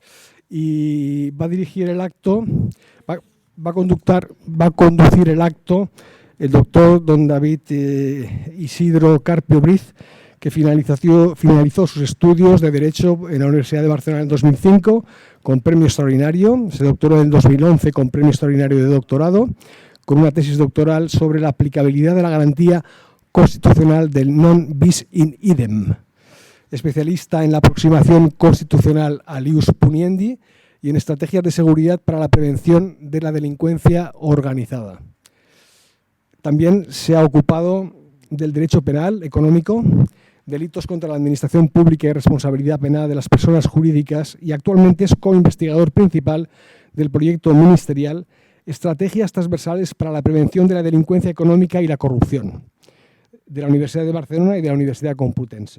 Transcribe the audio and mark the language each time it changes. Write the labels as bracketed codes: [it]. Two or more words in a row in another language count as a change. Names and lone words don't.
[es] Y va a dirigir el acto, va a conducir el acto el doctor don David Isidro Carpio Briz, que finalizó sus estudios de Derecho en la Universidad de Barcelona en 2005 con premio extraordinario. Se doctoró en 2011 con premio extraordinario de doctorado, con una tesis doctoral sobre la aplicabilidad de la garantía constitucional del [la] non bis in idem. [es] Especialista en la aproximación constitucional al [la] ius puniendi [es] y en estrategias de seguridad para la prevención de la delincuencia organizada. También se ha ocupado del derecho penal, económico, delitos contra la administración pública y responsabilidad penal de las personas jurídicas, y actualmente es co-investigador principal del proyecto ministerial Estrategias transversales para la prevención de la delincuencia económica y la corrupción, de la Universidad de Barcelona y de la Universidad Complutense.